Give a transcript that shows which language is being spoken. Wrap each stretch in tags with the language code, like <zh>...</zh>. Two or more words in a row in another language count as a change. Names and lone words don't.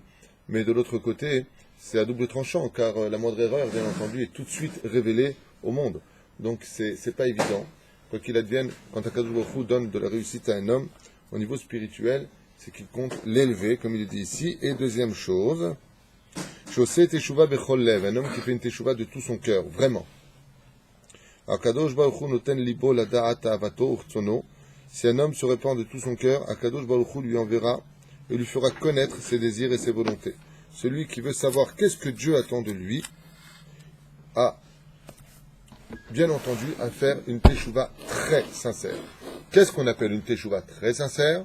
<fr>Mais de l'autre côté, c'est à double tranchant, car la moindre erreur, bien entendu, est tout de suite révélée au monde. Donc c'est pas évident. Quoi qu'il advienne, quand</fr> <he>הקדוש ברוך הוא</he> <fr>donne de la réussite à un homme, au niveau spirituel, c'est qu'il compte l'élever, comme il est dit ici. Et deuxième chose,</fr> <he>שעושה תשובה בכל לב,</he> <fr>un homme qui fait une teshuva de tout son cœur, vraiment.</fr> <he>הקדוש ברוך הוא נותן ליבו לדעת אהבתו ורצונו.</he> <fr>Si un homme se répand de tout son cœur,</fr> <he>הקדוש ברוך הוא</he> <fr>lui enverra et lui fera connaître ses désirs et ses volontés. Celui qui veut savoir qu'est-ce que Dieu attend de lui, a bien entendu à faire une teshuva très sincère. Qu'est-ce qu'on appelle une teshuva très sincère?</fr>